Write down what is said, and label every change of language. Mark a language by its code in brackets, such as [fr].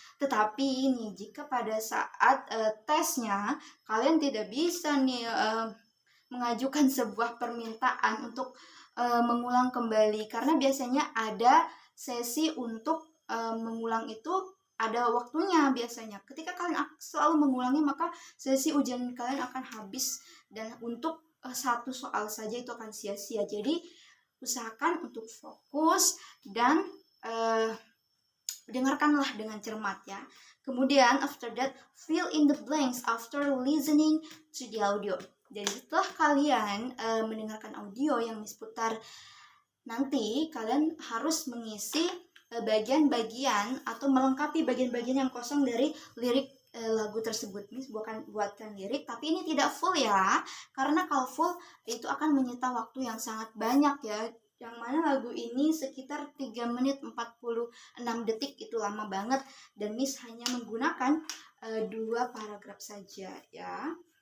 [id] Tetapi ini jika pada saat tesnya kalian tidak bisa nih mengajukan sebuah permintaan untuk mengulang kembali, karena biasanya ada sesi untuk mengulang itu ada waktunya biasanya. Ketika kalian selalu mengulangi, maka sesi ujian kalian akan habis, dan untuk satu soal saja itu akan sia-sia. Jadi usahakan untuk fokus dan dengarkanlah dengan cermat ya. Kemudian [en] after that, fill in the blanks after listening to the audio. [id] Jadi setelah kalian mendengarkan audio yang Miss putar, nanti kalian harus mengisi bagian-bagian atau melengkapi bagian-bagian yang kosong dari lirik lagu tersebut. Miss buatkan lirik, tapi ini tidak full ya, karena kalau full itu akan menyita waktu yang sangat banyak ya, yang mana lagu ini sekitar 3 menit 46 detik, itu lama banget, dan Miss hanya menggunakan 2 paragraf saja ya.